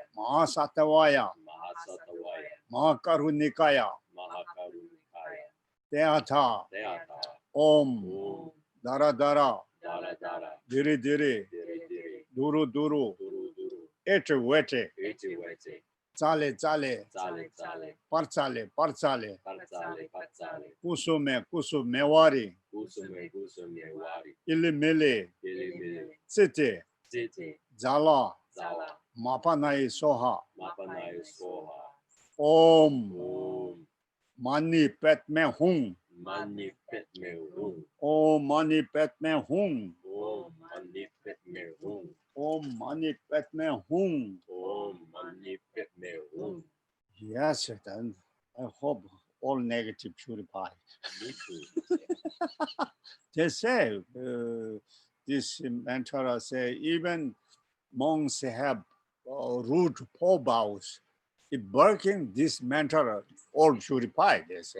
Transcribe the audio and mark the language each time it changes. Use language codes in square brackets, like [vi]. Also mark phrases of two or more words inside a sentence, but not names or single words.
[sa] Mahasattvaya, Mahasattvaya, Mahakarunikaya, Mahakarunikaya, Teatha, Deata, Om, Om, Dara Dara, Dara Dara, Diri Diri, Diri Diri, Duru Duru, Duru Duru, Ete Wete, Iti Wete, Tsale Tsale, Tsale Tsale, Partsale Partsale, Patsale Patsale, Kusume Kusumewari, Gusume Gusume Wari, Ilimele, Mili Mili, Tsite, Titi, Zala, Zala, Mapanai Soha, Mapanai Soha, Om, Om, Mani Petme Hung, Mani Petme Hum, Om Mani Petme Hung, Om Mani Petme Hum, Om Mani Petme Hung. Om Mani Petme Hum. [en] Yes, then I hope all negative purify. Me too. They say, this mentor say, even monks have root four vows. If working this mentor, all purify, they say.